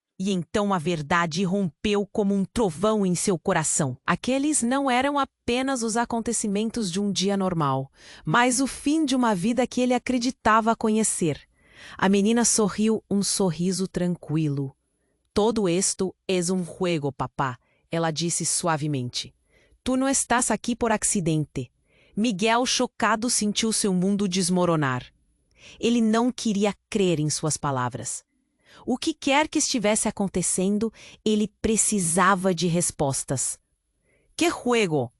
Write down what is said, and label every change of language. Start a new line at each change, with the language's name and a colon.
Portuguese: E então a verdade irrompeu como um trovão em seu coração. Aqueles não eram apenas os acontecimentos de um dia normal, mas o fim de uma vida que ele acreditava conhecer. A menina sorriu um sorriso tranquilo.
Spanish: Todo esto es un juego, papá,
Portuguese: ela disse suavemente. Tu não estás aqui por acidente. Miguel, chocado, sentiu seu mundo desmoronar. Ele não queria crer em suas palavras. O que quer que estivesse acontecendo, ele precisava de respostas. Que juego?